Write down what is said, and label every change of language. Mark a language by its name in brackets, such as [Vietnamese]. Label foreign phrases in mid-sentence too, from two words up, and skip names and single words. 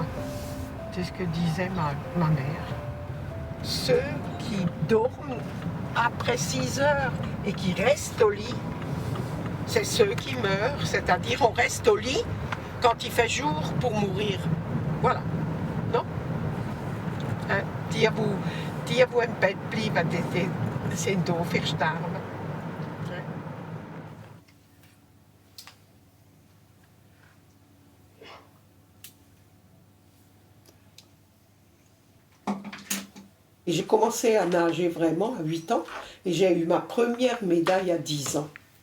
[French] C'est ce que disait ma mère. Ceux qui dorment après 6 heures et qui restent au lit, c'est ceux qui meurent. C'est-à-dire, on reste au lit quand il fait jour pour mourir. Voilà. Non? Hein? [Swiss German] Die wo im Bett bleiben, die sind da für sterben. [French] J'ai commencé à nager vraiment à 8 ans et j'ai eu ma première médaille à 10 ans.